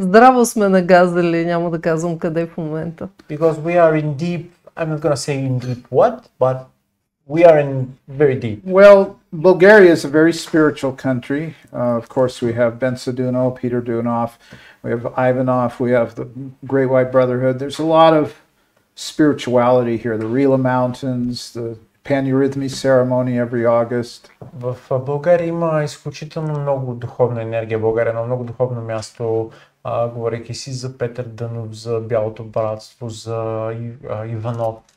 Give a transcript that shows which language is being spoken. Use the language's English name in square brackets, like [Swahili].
[Bulgarian] Здраво сме нагазали, няма да казвам къде в момента. [English] Because we are in deep, I'm not gonna say in deep what, but we are in very deep. Well, Bulgaria is a very spiritual country. Of course, we have Bensaduno, Peter Dunov, we have Ivanov, we have the Great White Brotherhood. There's a lot of spirituality here. The Rila Mountains, the Panurhythmy ceremony every August. [Bulgarian] В България има изключително много духовна енергия. България е едно много духовно място, говорейки си за Петър Дънов, за Бялото братство, за Иванов.